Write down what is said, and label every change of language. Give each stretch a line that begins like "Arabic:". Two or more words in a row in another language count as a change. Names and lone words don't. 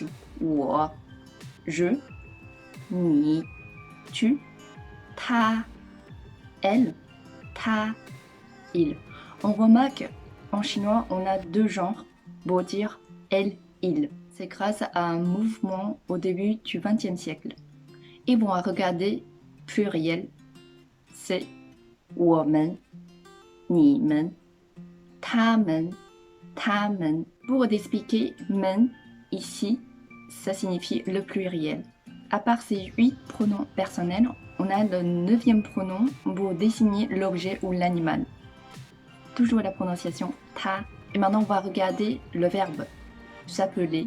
French: 我, je, 你, tu, 他, elle, 他, il. On remarque en chinois, on a deux genres pour dire elle, il. C'est grâce à un mouvement au début du XXe siècle. Et on va regarder pluriel, c'est
Chinese: 我们, 你们, 他们, 他们.
French: Pour expliquer men ici, ça signifie le pluriel. À part ces 8 pronoms personnels, on a le 9e pronom pour désigner l'objet ou l'animal. Toujours la prononciation ta. Et maintenant, on va regarder le verbe s'appeler.